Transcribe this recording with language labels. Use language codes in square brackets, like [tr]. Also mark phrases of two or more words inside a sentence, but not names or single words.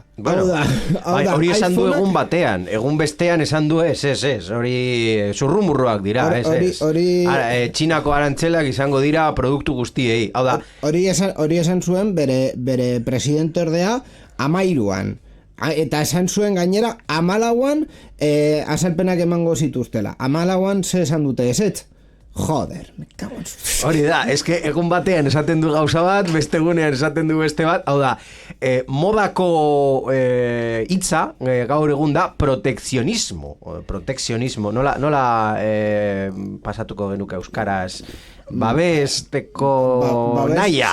[eu] Hori esan du egun batean, egun bestean esan du ez, hori zurrumurruak dira, Txinako arantzelak izango dira produktu guztiei. Hori esan zuen bere presidente ordea 13an. Eta esan zuen gainera 14an azalpenak emango zituztela. 14an ze esan dute ezetz? [es] Joder, me cago en su... [eu] Hori da, eske egun batean esaten du gauza bat, beste egunean esaten du beste bat, modako hitza gaur egun da protekzionismo, nola pasatuko genuke euskaraz, babesteko naia.